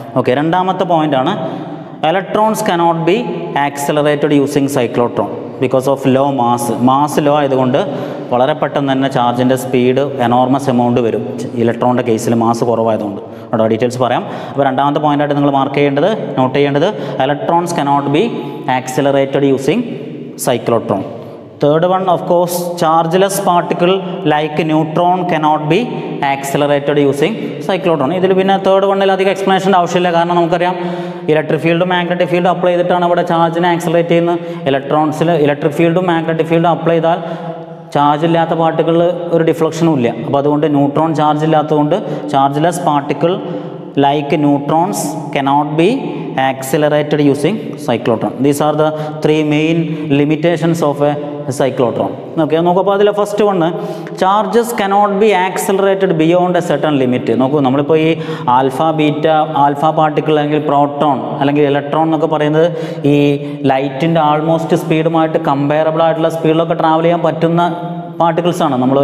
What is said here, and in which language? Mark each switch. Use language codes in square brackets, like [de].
[ml] Okay, രണ്ടാമത്തെ പോയിൻ്റാണ് [en] electrons cannot be accelerated using cyclotron because of low mass [ml] low ആയതുകൊണ്ട് വളരെ പെട്ടെന്ന് തന്നെ ചാർജിൻ്റെ സ്പീഡ് എനോർമസ് എമൗണ്ട് വരും. ഇലക്ട്രോണിൻ്റെ കേസിൽ മാസ് കുറവായതുകൊണ്ട്. അവിടെ ഡീറ്റെയിൽസ് പറയാം. അപ്പോൾ രണ്ടാമത്തെ പോയിൻ്റായിട്ട് നിങ്ങൾ മാർക്ക് ചെയ്യേണ്ടത്, നോട്ട് ചെയ്യേണ്ടത്, [en] electrons cannot be accelerated using cyclotron. Third one, of course, chargeless particle like neutron cannot be accelerated using cyclotron. [ml] ഇതിൽ പിന്നെ തേർഡ് വണ്ണിൽ അധികം എക്സ്പ്ലനേഷൻ്റെ ആവശ്യമില്ല. കാരണം നമുക്കറിയാം ഇലക്ട്രിക് ഫീൽഡും മാഗ്നറ്റിക് ഫീൽഡും അപ്ലൈ ചെയ്തിട്ടാണ് ഇവിടെ ചാർജിനെ ആക്സലറേറ്റ് ചെയ്യുന്നത്. ഇലക്ട്രോൺസിൽ ഇലക്ട്രിക് ഫീൽഡും മാഗ്നറ്റിക് ഫീൽഡും അപ്ലൈ ചെയ്താൽ ചാർജ് ഇല്ലാത്ത പാർട്ടിക്കിളിൽ ഒരു ഡിഫ്ലക്ഷനും ഇല്ല. അപ്പോൾ അതുകൊണ്ട് ന്യൂട്രോൺ ചാർജ് ഇല്ലാത്തതുകൊണ്ട് [en] Chargeless particle like neutrons cannot be accelerated using cyclotron. These are the three main limitations of a cyclotron. Okay, [ml] നോക്കൂ അതിലെ [en] First one charges cannot be accelerated beyond a certain limit. [ml] നോക്കൂ നമ്മളിപ്പോൾ ഈ alpha particle അല്ലെങ്കിൽ proton അല്ലെങ്കിൽ electron എന്നൊക്കെ പറയുന്നത് ഈ ലൈറ്റിൻ്റെ ആൾമോസ്റ്റ് സ്പീഡുമായിട്ട് കമ്പയറബിൾ ആയിട്ടുള്ള സ്പീഡിലൊക്കെ ട്രാവൽ ചെയ്യാൻ പറ്റുന്ന പാർട്ടിക്കിൾസാണ്.